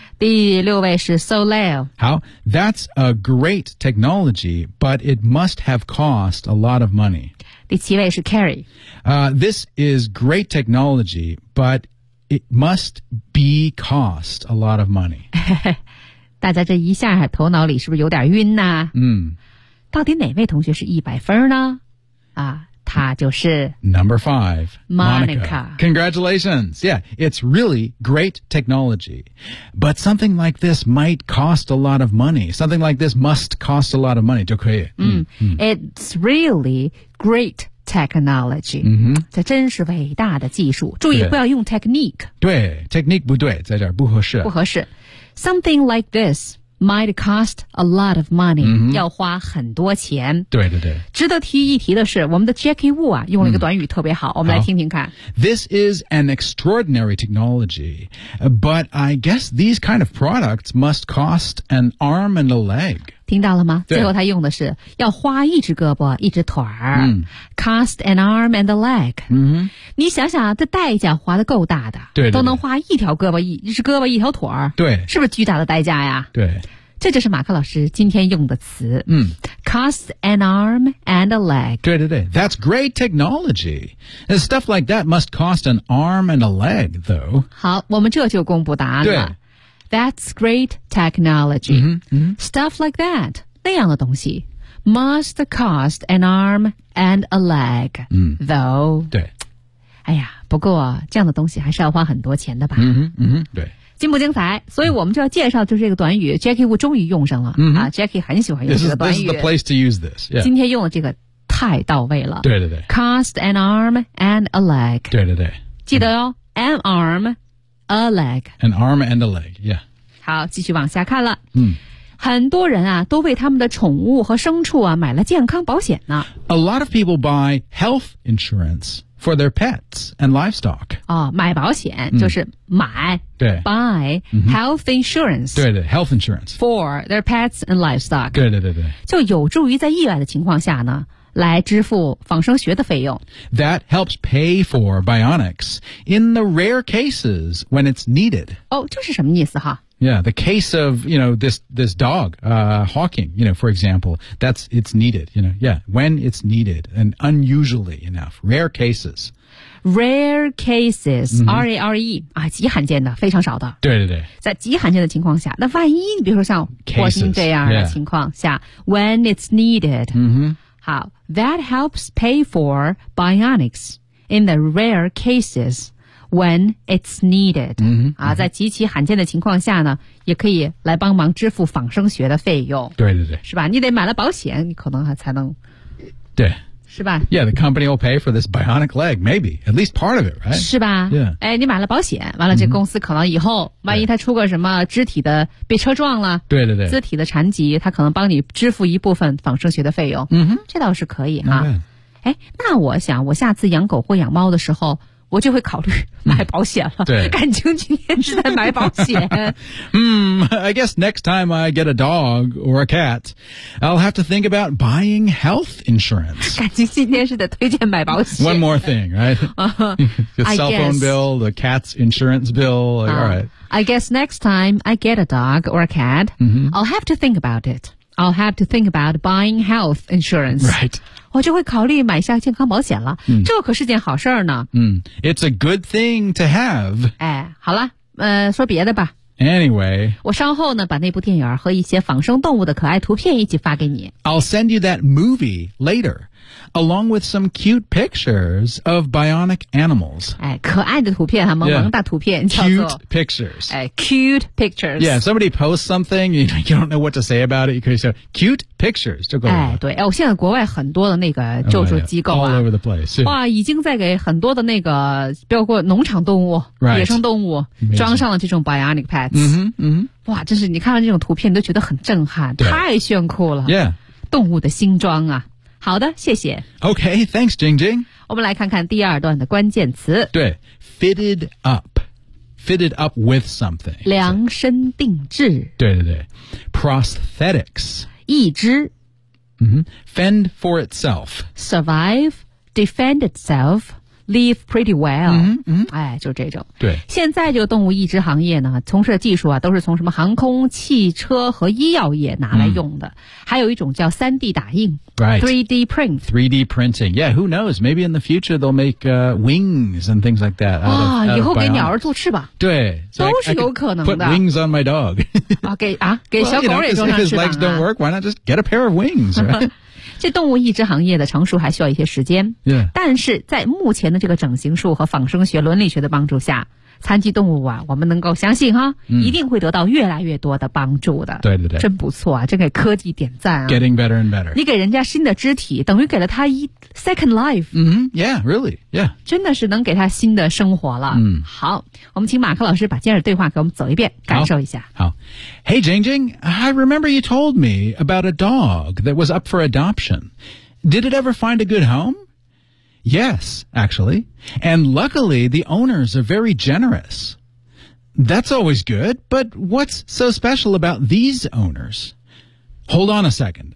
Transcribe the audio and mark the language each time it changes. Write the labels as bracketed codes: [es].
[zh] 第六位是 Soleil。 [en] 好 ,that's a great technology, but it must have cost a lot of money. [zh] 第七位是 Carrie。 [en] This is great technology, but it must be cost a lot of money. [zh] 大家这一下头脑里是不是有点晕呢、啊、嗯。到底哪位同学是100分呢啊，他就是 [en] Number five, Monica. Congratulations. Yeah, it's really great technology. But something like this might cost a lot of money. Something like this must cost a lot of money. [zh] 就可以。 [en] 嗯 It's really great technology. 嗯哼， [zh] 这真是伟大的技术。注意不要用 technique. 对 ,technique 不对在这儿不合适。不合适。 [en] Something like this. Might cost a lot of money,、 mm-hmm. [zh] 要花很多钱。对对对。值得提一提的是我们的 Jackie Wu 啊用了一个短语特别好、嗯、我们来听听看。 [en] This is an extraordinary technology, but I guess these kind of products must cost an arm and a leg. [zh] 听到了吗最后他用的是要花一只胳膊一只腿儿、嗯。 [en] Cost an arm and a leg.、 Mm-hmm. [zh] 你想想这代价花得够大的。对, 对, 对。都能花一条胳膊 一只胳膊一条腿儿。对。是不是巨大的代价呀对。这就是马克老师今天用的词。嗯。 [en] Cost an arm and a leg. 对对对。That's great technology. And stuff like that must cost an arm and a leg, though. [zh] 好我们这就公布答案了。对。 [en] That's great technology. Mm-hmm, mm-hmm. Stuff like that. [zh] 那样的东西。 [en] Must cost an arm and a leg,、嗯、 though. [zh] 对。哎呀不过这样的东西还是要花很多钱的吧。嗯哼嗯哼对。精不精彩所以我们就要介绍就是这个短语 ,Jackie Wu 终于用上了。嗯、啊 ,Jackie 很喜欢用这个短语。 [en] This is the place to use this.、Yeah. [zh] 今天用的这个太到位了。对对对。 [en] Cost an arm and a leg. [zh] 对对对。记得哦、嗯、 [en] an arm, a leg. An arm and a leg, yeah. [zh] 好继续往下看了。嗯。很多人啊都为他们的宠物和牲畜啊买了健康保险呢。 [en] A lot of people buy health insurance for their pets and livestock. [zh] 哦买保险就是买、嗯、对 [en] buy health insurance. 对对 ,health insurance. For their pets and livestock. [zh] 对对对对。就有助于在意外的情况下呢来支付仿生学的费用。 [en] That helps pay for bionics in the rare cases when it's needed. [zh] 哦这是什么意思哈 [en] Yeah, the case of, you know, this dog, Hawking, you know, for example, that's, it's needed, you know, yeah, when it's needed and unusually enough, rare cases. Rare cases,、 [zh] mm-hmm. R-A-R-E, 啊极罕见的非常少的。对对对。在极罕见的情况下那万一你比如说像霍金这样的情况下 [en] cases,、yeah. when it's needed,、 mm-hmm. 好 that helps pay for bionics in the rare cases. When it's needed, mm-hmm, 啊、mm-hmm. [zh] 在极其罕见的情况下呢也可以来帮忙支付仿生学的费用。对对对。是吧你得买了保险你可能还才能。对。是吧 [en] ？Yeah, the company will pay for this bionic leg, maybe at least part of it, right? [zh] 是吧 [en] ？Yeah. [zh] 哎，你买了保险，完了这公司可能以后、mm-hmm. 万一他出个什么肢体的被车撞了，对对对，肢体的残疾，他可能帮你支付一部分仿生学的费用。嗯哼，这倒是可以哈。哎，那我想我下次养狗或养猫的时候。我就会考虑买保险了、嗯、对，感情今天是在买保险 [en] I guess next time I get a dog or a cat I'll have to think about buying health insurance 感情今天是在推荐买保险 One more thing, right? Your cell phone bill, the cat's insurance bill like,、all right. I guess next time I get a dog or a cat、 mm-hmm. I'll have to think about it I'll have to think about buying health insurance Right [zh] 我就会考虑买一下健康保险了、嗯、这可是件好事儿呢、 [en] 嗯、It's a good thing to have [zh] 哎，好了说别的吧 [en] Anyway [zh] 我稍后呢把那部电影和一些仿生动物的可爱图片一起发给你 [en] I'll send you that movie later along with some cute pictures of bionic animals [zh] 哎，可爱的图片哈萌萌大图片、 [en] yeah. [zh] 叫做 [en] Cute pictures 哎 Cute pictures Yeah, somebody posts something you don't know what to say about it you could say cutePictures [zh] 就够了。哎，对，哎，我现在国外很多的那个救助机构啊、 [en] oh, yeah. ，all over the place， [zh] 哇，已经在给很多的那个，包括农场动物、 [en] right. [zh] 野生动物、 [en] Amazing. [zh] 装上了这种 bionic pads。嗯哼，嗯，哇，真是你看到这种图片，你都觉得很震撼，太炫酷了。 [en] Yeah， [zh] 动物的新装啊。好的，谢谢。 [en] Okay, thanks, Jing Jing。 [zh] 我们来看看第二段的关键词。 [en] 对 ，fitted up。Fitted up with something. [zh] 量身定制。 [en] 对对对。Prosthetics. [zh] 义肢。 [en] Mm-hmm. Fend for itself. Survive. Defend itself. Live pretty well. 嗯、mm-hmm. 嗯 [zh] 哎就这种。对。现在这个动物义肢行业呢从事的技术啊都是从什么航空汽车和医药业拿来用的。 Mm-hmm. 还有一种叫 3D 打印。 [en] Right. 3D print. 3D printing. Yeah, who knows? Maybe in the future they'll make, wings and things like that. [zh] 啊以后给鸟儿做翅膀。对。 So、都是有可能的。 [en] Put wings on my dog. [zh] 啊给啊给小狗也装上翅膀、啊。 [en] Well, you know, if his legs don't work, why not just get a pair of wings, right? [zh] 这动物义肢行业的成熟还需要一些时间。 [en] Yeah. [zh] 但是在目前的这个整形术和仿生学伦理学的帮助下残疾动物啊我们能够相信哈、嗯、一定会得到越来越多的帮助的。对对对。真不错啊真给科技点赞啊。 [en] Getting better and better. [zh] 你给人家新的肢体等于给了他一 [en] second life. 嗯、mm-hmm. ,yeah, really, yeah. [zh] 真的是能给他新的生活了。嗯。好我们请马克老师把今日对话给我们走一遍感受一下。好。 [en] Hey, Jing Jing, I remember you told me about a dog that was up for adoption. Did it ever find a good home? Yes, actually. And luckily, the owners are very generous. That's always good, but what's so special about these owners? Hold on a second.